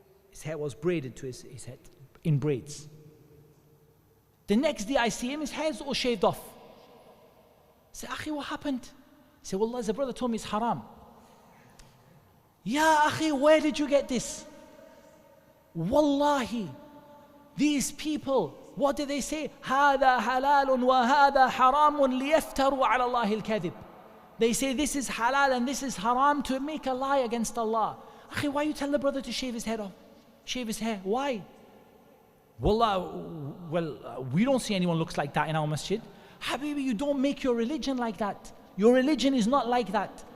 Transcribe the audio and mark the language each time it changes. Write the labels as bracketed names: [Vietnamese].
[English] His hair was braided to his head, in braids. The next day I see him, his hair's all shaved off. I say, Akhi, what happened? He said, Wallah, the brother told me it's haram. Ya Akhi, where did you get this? Wallahi, these people, what do they say? [Arabic] هذا حلال وهذا حرام ليفتروا على الله الكذب. [English] They say this is halal and this is haram to make a lie against Allah. Akhi, why you tell the brother to shave his head off? Shave his hair, why? Wallah, we don't see anyone looks like that in our masjid. Habibi, you don't make your religion like that. Your religion is not like that.